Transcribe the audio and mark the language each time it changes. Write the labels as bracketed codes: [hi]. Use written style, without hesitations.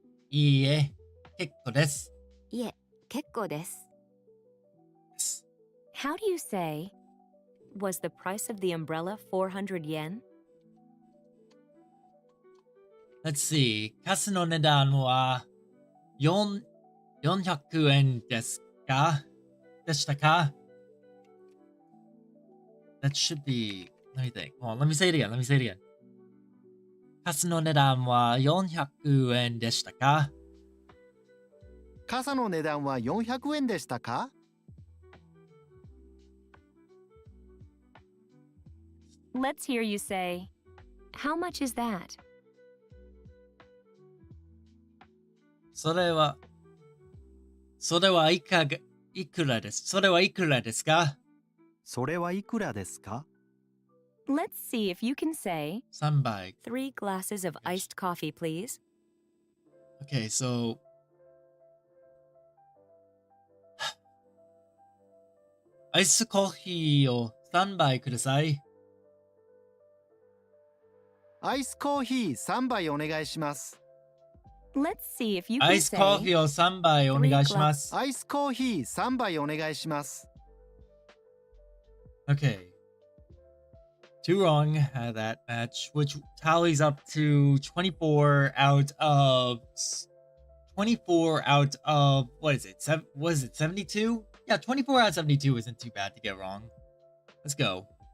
[ja] いいえ。結構です。いえ、結構です。 [en] How do you say, was the price of the umbrella 400 yen? Let's see. [ja] 傘の値段は400円ですかでしたか [en] That should be... Let me think. Hold on, let me say it again. Let me say it again. [ja] 傘の値段は400円でしたか傘の値段は400円でしたか？ [en] Let's hear you say, how much is that? [ja] それはいくらです。それはいくらですかそれはいくらですか？ [en] Let's see if you can say, [ja] 3杯。 [en] 3 glasses of iced coffee, please. Okay, so... [ja] アイスコーヒーを3杯ください。アイスコーヒー3杯お願いします。 [en] Let's see if you [ja] ア [en] can [ja] イスコーヒ [en] say, [ja] ーを3杯お願いします。アイスコーヒー3杯お願いします。 [en] Okay. 2 wrong at that match, which tallies up to 24 out of... 24 out of... What is it? Was it 72? Yeah, 24 out of 72 isn't too bad to get wrong. Let's go.